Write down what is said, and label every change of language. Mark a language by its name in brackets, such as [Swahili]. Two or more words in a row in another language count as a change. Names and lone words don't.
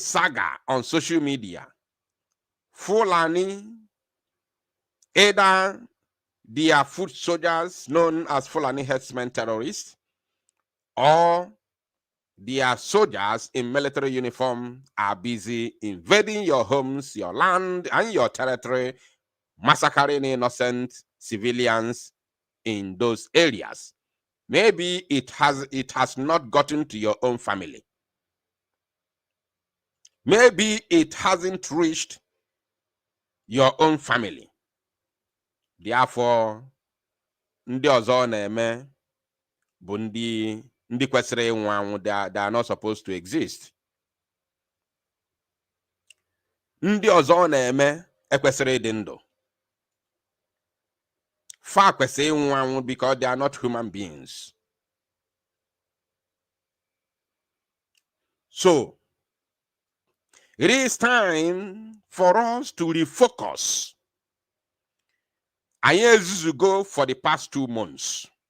[English] saga on social media, Fulani, either they are foot soldiers known as Fulani herdsmen terrorists, or their soldiers in military uniform are busy invading your homes, your land, and your territory, massacring innocent civilians in those areas. Maybe it has not gotten to your own family. Maybe it hasn't reached your own family. Therefore, [Igbo] ndị ọzọ na-eme bụ ndị kwesịrị ịnwụ anwụ. [English] They are not supposed to exist. [Igbo] Ndị ọzọ na-eme ekwesịrị ịdị ndụ. Fa kwesịrị ịnwụ anwụ [English] because they are not human beings. So, it is time for us to refocus. And years ago for the past 2 months.